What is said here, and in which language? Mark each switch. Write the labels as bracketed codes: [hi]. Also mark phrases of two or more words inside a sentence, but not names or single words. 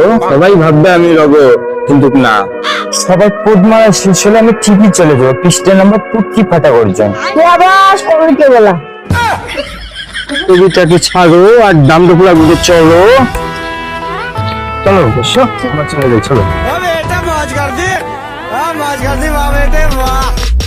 [bn] সবাই ভাববে আমি রব, কিন্তু না। সবার পোদ মারা শেষ হলে আমি ঠিকই চলে যাবো পৃষ্ঠের নাম্বার পুটকি ফাটা গর্জন। কে বলা টিভিটাকে ছাড়ো আর দাম দুপুরা ঘুরে চলো। চলো বসো, আমার চলে যাই, চলো। [hi] बेटा मौज कर दी, मौज कर दी वाह बेटे वाह।